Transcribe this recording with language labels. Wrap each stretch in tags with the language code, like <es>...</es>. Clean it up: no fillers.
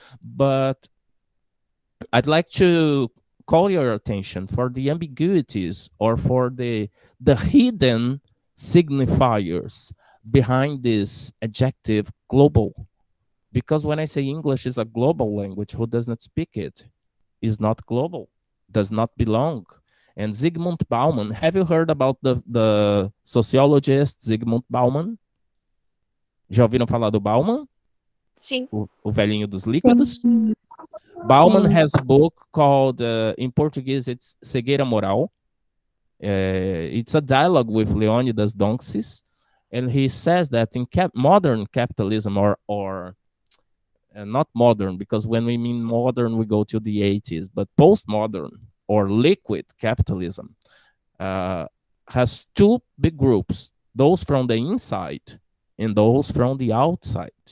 <en>But I'd like to call your attention for the ambiguities or for the hidden signifiers behind this adjective global. Because when I say English is a global language, who does not speak it is not global, does not belong. And Zygmunt Bauman, have you heard about the sociologist Zygmunt Bauman?</en> <pt>Já ouviram falar do Bauman? Sim. O velhinho dos líquidos?</pt> <en>Bauman has a book called, in Portuguese, it's Cegueira Moral. It's a dialogue with Leonidas Donskis, and he says that in modern capitalism, or not modern, because when we mean modern, we go to the 80s, but postmodern or liquid capitalism has two big groups, those from the inside and those from the outside.</en>